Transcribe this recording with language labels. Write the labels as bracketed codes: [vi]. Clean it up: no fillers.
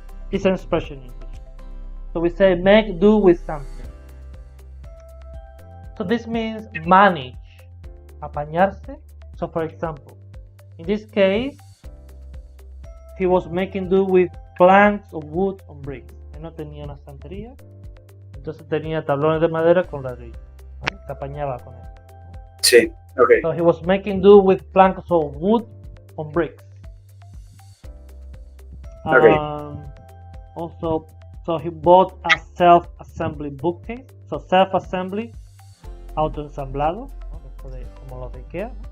[en] It's an expression in English. So we say make do with something. So this means manage, apañarse. So for example, in this case, he was making do with planks of wood on bricks. [es] Él no tenía una estantería, entonces tenía tablones de madera con ladrillo. ¿Vale? Se apañaba con eso. Sí, okay. [en] So he was making do with planks of wood on bricks. Okay. Also, so he bought a self-assembly bookcase. So self-assembly, [es] autoensamblado, ¿no? Esto de como los de IKEA.